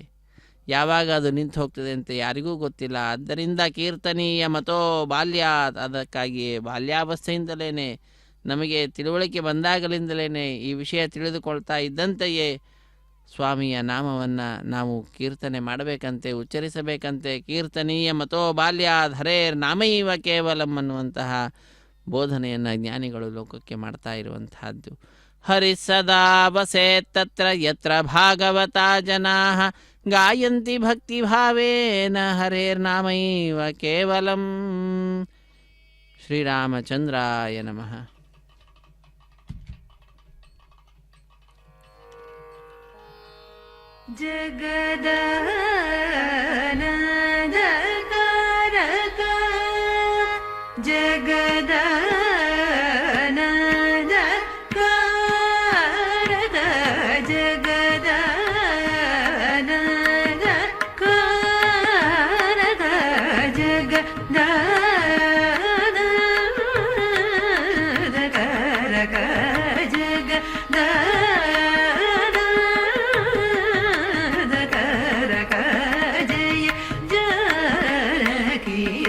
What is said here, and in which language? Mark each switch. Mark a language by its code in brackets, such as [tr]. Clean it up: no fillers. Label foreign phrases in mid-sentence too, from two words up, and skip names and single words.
[kn] ಯಾವಾಗ ಅದು ನಿಂತು ಹೋಗ್ತದೆ ಅಂತ ಯಾರಿಗೂ ಗೊತ್ತಿಲ್ಲ. ಆದ್ದರಿಂದ [sa] ಕೀರ್ತನೀಯ ಮತೋ ಬಾಲ್ಯಾತ್, [kn] ಅದಕ್ಕಾಗಿಯೇ ಬಾಲ್ಯಾವಸ್ಥೆಯಿಂದಲೇ ನಮಗೆ ತಿಳುವಳಿಕೆ ಬಂದಾಗಲಿಂದಲೇ ಈ ವಿಷಯ ತಿಳಿದುಕೊಳ್ತಾ ಇದ್ದಂತೆಯೇ ಸ್ವಾಮಿಯ ನಾಮವನ್ನು ನಾವು ಕೀರ್ತನೆ ಮಾಡಬೇಕಂತೆ, ಉಚ್ಚರಿಸಬೇಕಂತೆ. [sa] ಕೀರ್ತನೀಯ ಮತೋ ಬಾಲ್ಯಾತ್ ಹರೇರ್ ನಾಮೈವ ಕೇವಲಂ [kn] ಅನ್ನುವಂತಹ ಬೋಧನೆಯನ್ನು ಜ್ಞಾನಿಗಳು ಲೋಕಕ್ಕೆ ಮಾಡ್ತಾ ಇರುವಂತಹದ್ದು. [sa] ಹರಿ ಸದಾ ವಸೇತ್ ತತ್ರ ಯತ್ರ ಭಾಗವತಾ ಜನಾಃ ಗಾಯಂತಿ ಭಕ್ತಿಭಾವೇನ ಹರೇರ್ನಾಮೈವ ಕೇವಲಂ. ಶ್ರೀರಾಮಚಂದ್ರಾಯ ನಮಃ. ಜಗದಾನಂದಕಾರಕ ಜಗದಾನಂದಕಾರಕ ಜಗದಾನಂದಕಾರಕ ಜಗದಾನಂದಕಾರಕ ಜಗದಾನಂದಕಾರಕ ಜಯ ಜಾನಕಿ